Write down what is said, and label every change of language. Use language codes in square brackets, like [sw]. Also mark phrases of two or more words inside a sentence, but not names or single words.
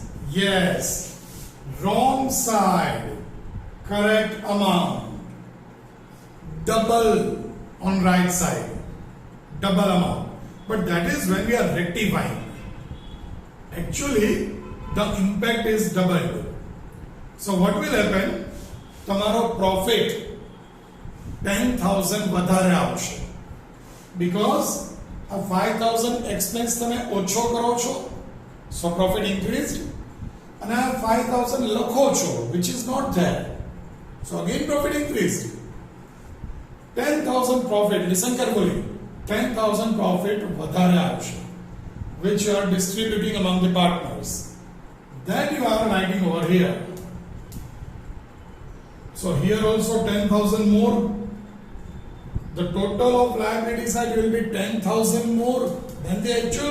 [en] Wrong side, correct amount. Double on right side, double amount. But that is when we are rectifying. Actually, the impact is doubled. So what will happen? [gu] તમારો profit 10,000 વધારે આવશે. [en] Because a 5,000 expense [gu] તમે ઓછો કરો છો, [en] so profit increased. [gu] અને આ 5,000 લખો છો, [en] which is not there, so again profit increased. 10,000 profit, listen carefully, 10,000 profit [gu] વધારે આવશે, [en] which you are distributing among the partners. Then you are writing over here. So here also 10,000 more. The total of liability side will be 10,000 more than the actual.